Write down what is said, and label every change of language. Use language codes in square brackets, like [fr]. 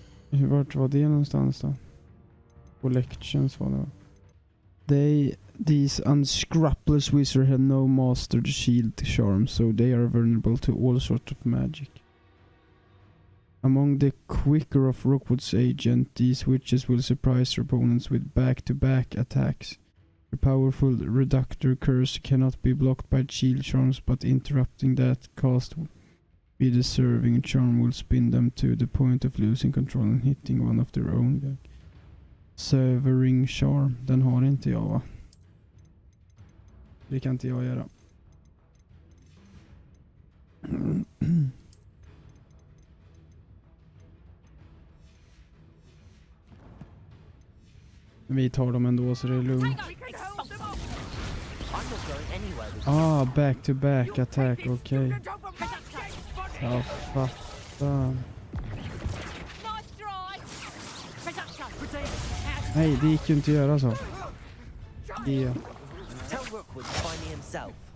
[sv] Vart var det någonstans då? Collections var det va? [en] These unscrupulous wizards have no mastered shield charm, so they are vulnerable to all sorts of magic. Among the quicker of Rookwood's agent, these witches will surprise their opponents with back-to-back attacks. The powerful reductor curse cannot be blocked by shield charms, but interrupting that cast with the serving charm will spin them to the point of losing control and hitting one of their own. [sv] Severing charm, den har inte jag va? Det kan inte jag göra. Vi tar dem ändå så det är lugnt. [en] Back to back attack, [sv] okej. Jag fattar. Nej, det gick ju inte att göra så. Ja. [en] Tell Rookwood to find me himself.